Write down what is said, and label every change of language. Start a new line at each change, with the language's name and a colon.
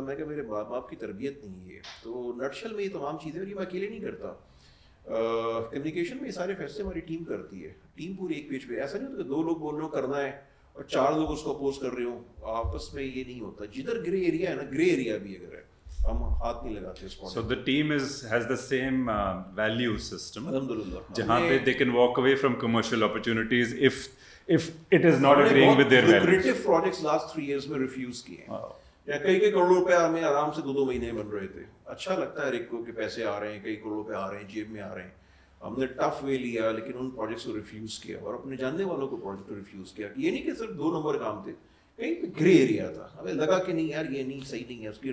Urdu: میں کہ میرے ماں باپ کی تربیت نہیں ہے. تو نٹشل میں یہ تمام چیزیں، اور یہ میں اکیلے نہیں کرتا. کمیونیکیشن میں یہ سارے فیصلے ہماری ٹیم کرتی ہے، ٹیم پوری ایک پیج پہ. ایسا نہیں ہوتا کہ 2 لوگ بول رہے ہو کرنا ہے اور 4 لوگ اس کو اپوز کر رہے ہوں، آپس میں یہ نہیں ہوتا. جدھر گرے ایریا ہے نا، گرے ایریا بھی اگر ہے ہم ہاتھ نہیں لگاتے اس point.
English: So the team has the same value system.
Urdu: الحمدللہ جہاں پہ
English: they can walk away from commercial opportunities if it is not agreeing with their values. Lucrative projects last 3 years
Urdu: میں ریفیوز کیے ہیں، یا کئی کروڑ روپے ہمیں آرام سے 2 مہینے بن رہے تھے. اچھا لگتا ہے ایک کو کہ پیسے آ رہے ہیں، کئی کروڑ روپے آ رہے ہیں، جیب میں آ رہے ہیں. ہم نے ٹف وے لیا، لیکن ان پروجیکٹس کو ریفیوز کیا، اور اپنے جاننے والوں کو پروجیکٹ کو ریفیوز کیا. یہ نہیں کہ صرف 2 نمبر کام تھے، کہیں پہ گرے ایریا تھا. ہمیں لگا کہ نہیں یار یہ نہیں صحیح نہیں ہے، اس کی